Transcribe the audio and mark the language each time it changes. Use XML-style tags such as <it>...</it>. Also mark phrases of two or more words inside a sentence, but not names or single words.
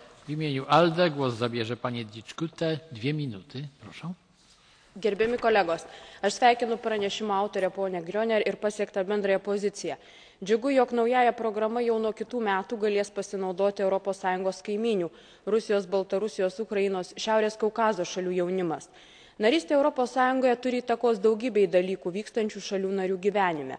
<pl>W imieniu ALDE głos zabierze pani Dičkutė, 2 minuty, proszę.</pl> <lt>Gerbiami kolegos, aš sveikinu pranešimo autorę ponę Grioner ir pasiektą bendrąją poziciją. Džiugu, jog naująją programa jau nuo kitų metų galės pasinaudoti ES kaimynių – Rusijos, Baltarusijos, Ukrainos, Šiaurės Kaukazo šalių jaunimas. Narystė ES turi įtakos daugybei dalykų vykstančių šalių narių gyvenime.</lt>